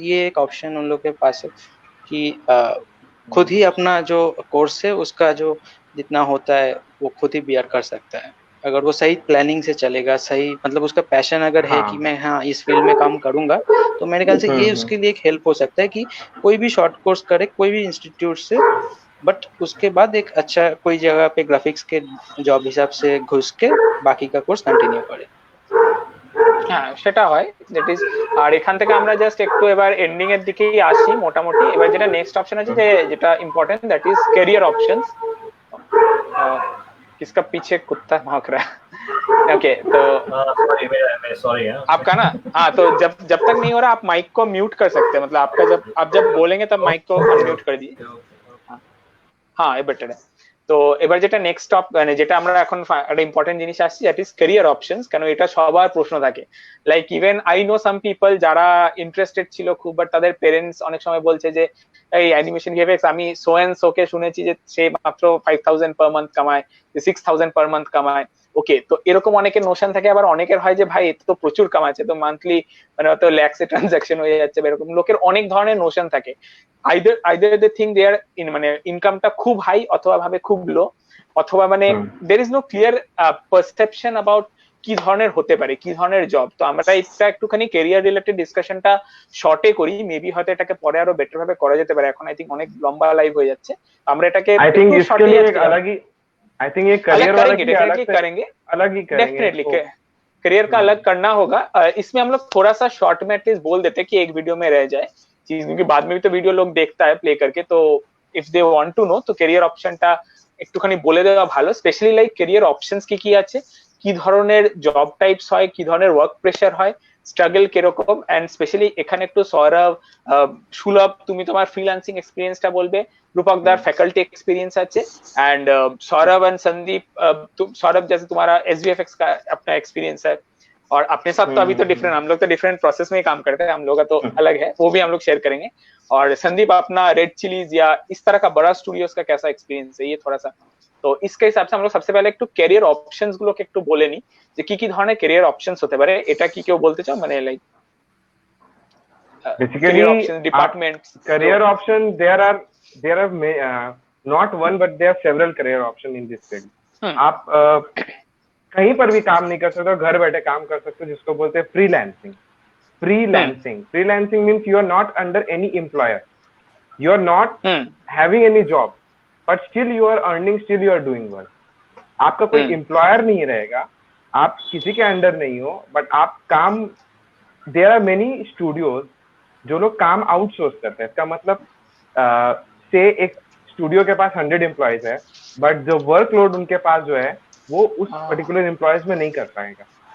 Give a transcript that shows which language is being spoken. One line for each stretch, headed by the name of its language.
Hindi: ये एक ऑप्शन उन लोग के पास है कि खुद ही अपना जो कोर्स है उसका जो जितना होता है वो खुद ही बियर कर सकता है, अगर वो सही प्लानिंग से चलेगा, सही मतलब उसका पैशन अगर है कि मैं इस फील्ड में काम करूंगा, तो मेरे ख्याल से ये उसके लिए एक हेल्प हो सकता है कि कोई भी शॉर्ट कोर्स करे कोई भी इंस्टीट्यूट से, बट उसके बाद एक अच्छा कोई जगह पे ग्राफिक्स के जॉब हिसाब से घुस के बाकी का कोर्स कंटिन्यू करे।
Bangla: হ্যাঁ সেটা হয়, দ্যাট ইজ। আর এখান থেকে আমরা জাস্ট একটু এবার এন্ডিং এর দিকেই আসি মোটামুটি। এবার যেটা নেক্সট অপশন আছে যে যেটা important,
English: That is career options.
Hindi: किसका पीछे कुत्ता भौंक रहा है? ओके तो सॉरी आपका ना तो जब तक नहीं हो रहा आप माइक को म्यूट कर सकते हैं, मतलब आपका जब आप जब बोलेंगे तब माइक को अनम्यूट कर दीजिए। हाँ ये बेटर है।
Bangla: তো এবার যেটা নেক্সট স্টপ মানে যেটা আমরা এখন একটা ইম্পর্টেন্ট জিনিস আসছি,
English: That is career options.
Bangla: কেন এটা সবার প্রশ্ন থাকে,
English: like even I know some people
Bangla: যারা ইন্টারেস্টেড ছিল খুব, বাট তাদের পেরেন্টস অনেক সময় বলছে যে এই অ্যানিমেশন ভিএফএক্স আমি সো এন্ড সোকে শুনেছি যে সে মাত্র 5000 পার মান্থ কামায়, 6000 পার মান্থ কামায়। ওকে, তো এরকম অনেকের নোশন থাকে। আবার অনেকের হয় যে ভাই এত তো প্রচুর কামাচ্ছে, তো মান্থলি মানে অত ল্যাক্সে ট্রানজাকশন হয়ে যাচ্ছে, এরকম লোকের অনেক ধরনের নোশন থাকে।
English: either they think their
Bangla: মানে ইনকামটা খুব হাই অথবা ভাবে খুব লো, অথবা মানে
English: there is no clear perception about
Bangla: কি ধরনের হতে পারে, কি ধরনের জব। তো আমরা এটা একটুখানি ক্যারিয়ার রিলেটেড ডিসকাশনটা শর্টে করি, মেবি হয়তো এটাকে পরে আরো বেটার ভাবে করা যেতে পারে। এখন আই থিঙ্ক অনেক লম্বা লাইভ হয়ে যাচ্ছে, আমরা এটাকে
Hindi: आई थिंक इसके लिए एक अलग ही आई थिंक ये करियर वाला की अलग करेंगे, अलग ही करेंगे डेफिनेटली करियर का अलग करना होगा। इसमें हम लोग थोड़ा सा शॉर्ट में एटलीस्ट बोल देते हैं कि एक वीडियो में रह जाए चीज, क्योंकि बाद में भी तो वीडियो लोग देखता है प्ले करके। तो if दे want to know तो
Bangla: ক্যারিয়ার অপশনটা একটুখানি বলে দেওয়া ভালো। স্পেশালি লাইক ক্যারিয়ার অপশনস কি কি আছে, কি ধরনের জব টাইপস হয়, কি ধরনের ওয়ার্ক প্রেসার হয়, স্ট্রাগল কিরকম। এন্ড স্পেশালি এখানে একটু সৌরভ, সুলভ তুমি তোমার ফ্রিল্যান্সিং এক্সপিরিয়েন্সটা বলবে,
Hindi: रूपक दार फैकल्टी एक्सपीरियंस अच्छे, एंड सौरभ एंड संदीप, सौरभ जैसे तुम्हारा SVFX का अपना एक्सपीरियंस है, और अपने साथ तो अभी तो डिफरेंट, हम लोग तो डिफरेंट प्रोसेस में ही काम करते हैं, हम लोग का तो अलग है, वो भी हम लोग शेयर करेंगे। और संदीप अपना रेड चिलीज या इस तरह का बड़ा स्टूडियोज का कैसा एक्सपीरियंस है, ये थोड़ा सा। तो इसके हिसाब से हम लोग सबसे पहले
Bangla: একটু ক্যারিয়ার অপশনস গুলোকে একটু বলে নি যে কি কি ধরনের ক্যারিয়ার অপশনস হতে পারে। এটা কি কেউ বলতে চাও, মানে like
English: Basically departments career option there are not one but there are several career option in this field।
Hindi: आप कहीं पर भी काम नहीं कर सकते, घर बैठे काम कर सकते हो, जिसको बोलते हैं freelancing.
English: Freelancing means you are not under any employer, you are not having any job, but still you are earning, still you are doing work.
Hindi: आपका कोई एम्प्लॉयर नहीं रहेगा, आप किसी के अंडर नहीं हो, बट आप काम,
English: there are many studios
Hindi: जो लोग काम आउटसोर्स करते हैं। इसका मतलब से एक स्टूडियो के पास 100 एम्प्लॉयज है, बट जो वर्कलोड उनके पास जो है वो उस पर्टिकुलर एम्प्लॉयज में नहीं कर पाएगा।